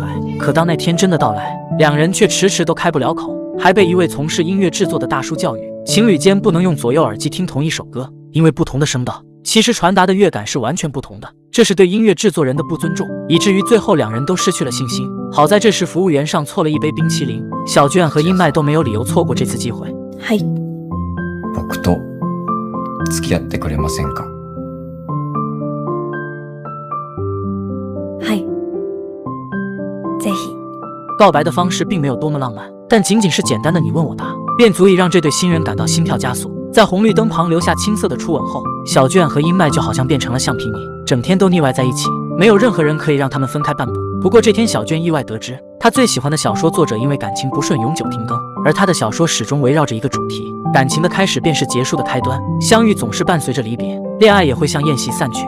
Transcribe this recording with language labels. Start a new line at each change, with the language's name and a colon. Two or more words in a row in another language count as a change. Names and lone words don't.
Chinese: 可当那天真的到来，2人却迟迟都开不了口，还被一位从事音乐制作的大叔教育，情侣间不能用左右耳机听同一首歌，因为不同的声道其实传达的乐感是完全不同的，这是对音乐制作人的不尊重，以至于最后2人都失去了信心。好在这时服务员上错了一杯冰淇淋，小卷和英麦都没有理由错过这次机会。
Japanese: はい。僕と付き合ってくれませんか？はい。ぜひ。
Chinese: 告白的方式并没有多么浪漫，但仅仅是简单的你问我答，便足以让这对新人感到心跳加速。在红绿灯旁留下青涩的初吻后，小卷和英麦就好像变成了橡皮泥，整天都腻歪在一起，没有任何人可以让他们分开半步。不过这天，小卷意外得知，他最喜欢的小说作者因为感情不顺永久停更，而他的小说始终围绕着一个主题：感情的开始便是结束的开端，相遇总是伴随着离别，恋爱也会像宴席散去。